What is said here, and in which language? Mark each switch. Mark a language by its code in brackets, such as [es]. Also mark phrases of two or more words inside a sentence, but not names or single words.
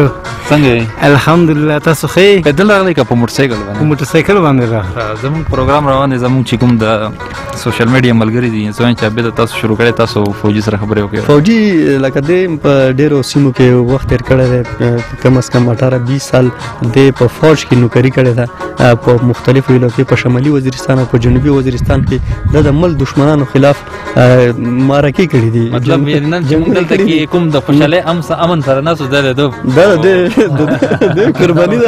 [ps] څنګه یې؟ الحمدلله. تاسو ښه یې؟ پیدل راغلی که په موټرسایکل باندې؟ په موټرسایکل باندې راغلی. زموږ پروګرام روان دی، زموږ چې کوم د سوشل میډیا ملګري دي زه وایم چې عبید تاسو شروع کړی، تاسو فوجي سره خبرې وکړئ. فوجي لکه دی په ډېرو سیمو کې وخت تېر کړی دی، [ur] کم از کم [ps] 18-20 سال دی په فوج کې نوکري کړې ده په مختلفو علاقو، په شمالي وزیرستان او په جنوبي وزیرستان کې د ملک دشمنانو خلاف معرکې کړې دي. مطلب نن چې موږ دلته کې کوم د خوشحالۍ امن سره ناست دا د قرباني ده.